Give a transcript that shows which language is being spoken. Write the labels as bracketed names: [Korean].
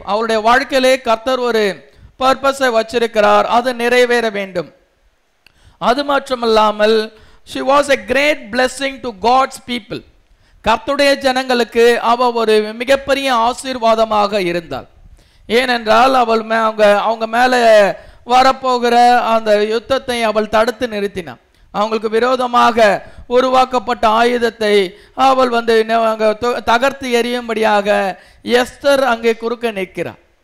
[Tamil] அவளுடைய வாழ்க்கையிலே கர்த்தர் ஒரு பர்பஸை வச்சிருக்கிறார். அது நிறைவேற வேண்டும். அது மட்டுமல்லாமல் [English] she was a great blessing to God's people. [Tamil] கர்த்தருடைய ஜனங்களுக்கு அவள் ஒரு மிகப்பெரிய ஆசீர்வாதமாக இருந்தாள். ஏனென்றால் அவள் அவங்க மேலே வரப்போகிற அந்த யுத்தத்தை அவள் தடுத்து நிறுத்தினாள். அவங்களுக்கு விரோதமாக உருவாக்கப்பட்ட ஆயுதத்தை அவள் தகர்த்து எறியும்படியாக எஸ்தர் அங்கே குறுக்க நிற்கிறார்.